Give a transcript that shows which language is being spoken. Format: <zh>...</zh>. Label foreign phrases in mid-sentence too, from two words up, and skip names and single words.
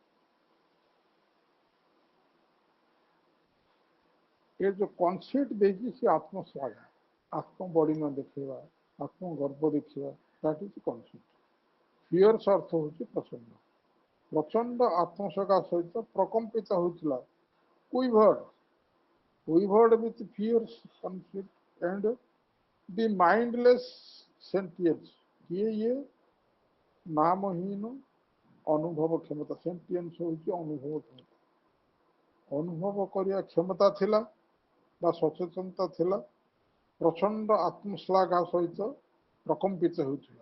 <or>ଏ ଯୋଉ କନସେପ୍ଟ ଦେଇଛି ସେ ଆତ୍ମଶ୍ଳାଘା, ଆତ୍ମବଡ଼ିମା ଦେଖେଇବା, ଆତ୍ମଗର୍ବ ଦେଖିବା,</or> <en>that is concept.</en> <or>ଫିୟର୍ସ ଅର୍ଥ ହେଉଛି ପ୍ରଚଣ୍ଡ। ପ୍ରଚଣ୍ଡ ଆତ୍ମସକା ସହିତ ପ୍ରକମ୍ପିତ ହେଉଥିଲା।</or> <en>quivered with fierce conflict and the mindless sentience।</en> <or>କିଏ ଇଏ? ନାମହୀନ ଅନୁଭବ କ୍ଷମତା। ସେଣ୍ଟିଏନ୍ସ ହେଉଛି ଅନୁଭବ କ୍ଷମତା। ଅନୁଭବ କରିବା କ୍ଷମତା ଥିଲା ବା ସଚେତନତା ଥିଲା। ପ୍ରଚଣ୍ଡ ଆତ୍ମଶ୍ଳାଘା ସହିତ ପ୍ରକମ୍ପିତ ହେଉଥିଲା।</or>